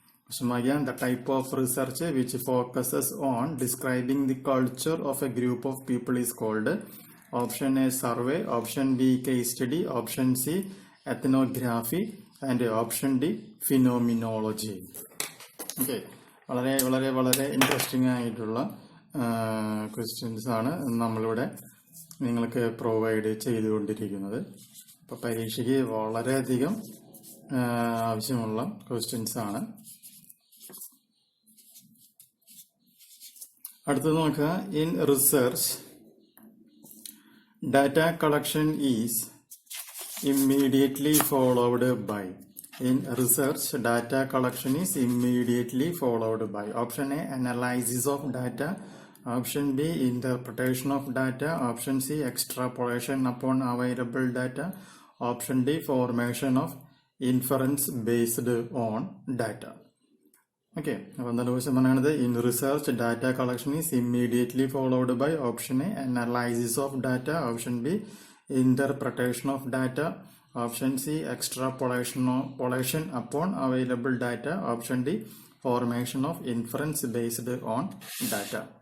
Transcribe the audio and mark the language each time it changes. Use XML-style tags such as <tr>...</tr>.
<en>So again, the type of research which focuses on describing the culture of a group of people is called option A survey, option B case study, option C ethnography, and option D phenomenology.</en> <ml>Okay, വളരെ വളരെ വളരെ interesting ആയിട്ടുള്ള questions ആണ് നമ്മളിവിടെ നിങ്ങൾക്ക് provide ചെയ്തുകൊണ്ടിരിക്കുന്നത്. അപ്പോൾ പരീക്ഷയ്ക്ക് വളരെയധികം ആവശ്യമുള്ള ക്വസ്റ്റ്യൻസ് ആണ്. അടുത്തത് നോക്കുക.</ml> <en>In research data collection is immediately followed by. In research, data collection is immediately followed by option A analysis of data, option B interpretation of data, option C extrapolation upon available data, option D formation of inference based on data. Okay,</en> <ml>അപ്പോൾ എന്താണ് question പറയുന്നത്?</ml> <en>In research data collection is immediately followed by option A analysis of data, option B interpretation of data, option C extrapolation upon available data, option D formation of inference based on data.</en>